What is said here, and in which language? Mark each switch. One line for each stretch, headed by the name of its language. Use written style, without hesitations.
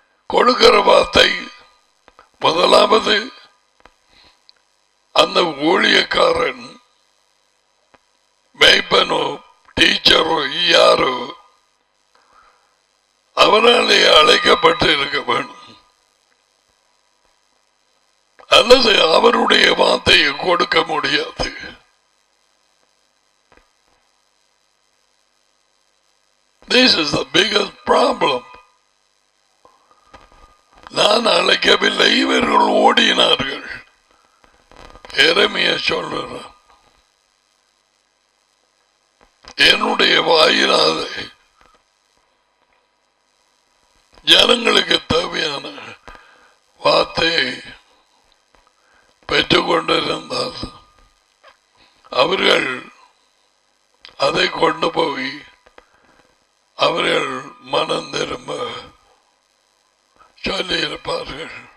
Tamil: கொடுக்கிற வார்த்தை முதலாவது அந்த ஊழியக்காரன் மேய்ப்பனோ டீச்சரோ யாரோ அவராலே அழைக்கப்பட்டு இருக்க வேண்டும், அல்லது அவருடைய வார்த்தையை கொடுக்க முடியாது.
English: This is the biggest problem.
Tamil: நான் அழைக்கவில்லை, இவர்கள் ஓடினார்கள். எரேமியா சொல்றார், என்னுடைய வாயினாலே ஜனங்களுக்கு தேவையான வார்த்தையை பெற்றுக்கொண்டிருந்தால் அவர்கள் அதை கொண்டு போய் அவர்கள் மனம் திரும்ப சொல்லியிருப்பார்கள்.